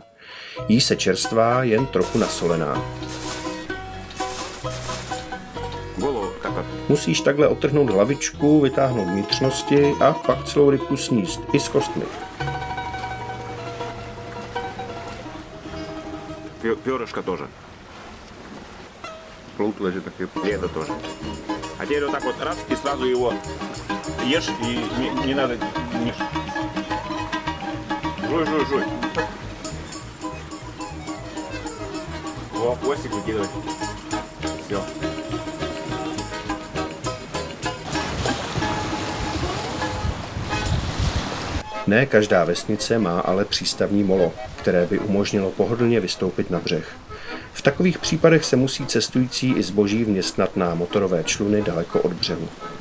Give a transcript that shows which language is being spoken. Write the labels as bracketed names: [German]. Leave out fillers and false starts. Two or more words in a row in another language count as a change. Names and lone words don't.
[Czech] Jí se čerstvá, jen trochu nasolená. Musíš takhle odtrhnout hlavičku, vytáhnout vnitřnosti a pak celou rybku sníst, i s kostmi. [Russian] Перышко тоже. Плут лежит такие. И это тоже. А теперь вот так вот раз и сразу его ешь и не надо не... Жуй. Во, хвостик выкидывай. Все. [Czech] Ne každá vesnice má ale přístavní molo, které by umožnilo pohodlně vystoupit na břeh. V takových případech se musí cestující i zboží vměstnat na motorové čluny daleko od břehu.